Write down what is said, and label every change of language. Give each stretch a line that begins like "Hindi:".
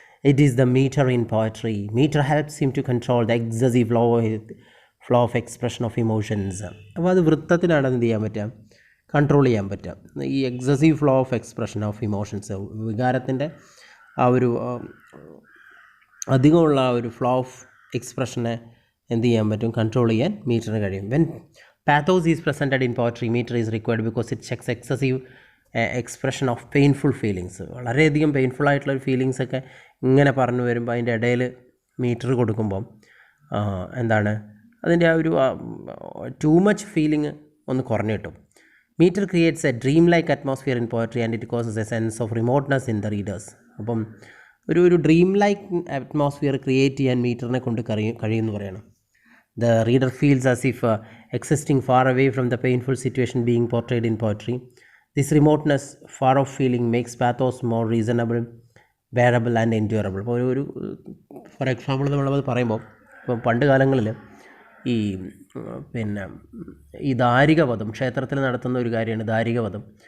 English: It is the metre in poetry. Metre helps him to control the excessive flow of expression of emotions.
Malayalam: അപ്പോൾ അത് വൃത്തത്തിനാണ് എന്ത് ചെയ്യാൻ പറ്റുക? Control ചെയ്യാൻ പറ്റുക. ഈ
English: excessive flow of expression of emotions,
Malayalam: വികാരത്തിൻ്റെ ആ ഒരു അധികമുള്ള ആ ഒരു ഫ്ലോ ഓഫ് എക്സ്പ്രഷനെ എന്ത് ചെയ്യാൻ പറ്റും? കൺട്രോൾ ചെയ്യാൻ മീറ്ററിന് കഴിയും.
English: When pathos is presented in poetry, meter is required because it checks excessive expression of painful feelings.
Malayalam: വളരെയധികം പെയിൻഫുൾ ആയിട്ടുള്ളൊരു ഫീലിങ്സ് ഒക്കെ ഇങ്ങനെ പറഞ്ഞു വരുമ്പോൾ അതിൻ്റെ ഇടയിൽ മീറ്റർ കൊടുക്കുമ്പം എന്താണ് അതിൻ്റെ ആ ഒരു
English: too much feeling
Malayalam: ഒന്ന് കുറഞ്ഞു കിട്ടും.
English: Metre creates a dream like atmosphere in poetry and it causes a sense of remoteness in the readers.
Malayalam: അപ്പം ഒരു ഡ്രീം ലൈക്ക് അറ്റ്മോസ്ഫിയർ ക്രിയേറ്റ് ചെയ്യാൻ മീറ്ററിനെ കൊണ്ട് കഴിയുമെന്ന് പറയണം.
English: The reader feels as if existing far away from the painful situation being portrayed in poetry. This remoteness, far off feeling makes pathos more reasonable, bearable and endurable.
Malayalam: ഇപ്പോൾ ഒരു for example നമ്മളത് പറയുമ്പോൾ ഇപ്പോൾ പണ്ട് കാലങ്ങളിൽ ഈ പിന്നെ ഈ ദാരികവധം ക്ഷേത്രത്തിൽ നടത്തുന്ന ഒരു കാര്യമാണ് ദാരികവധം.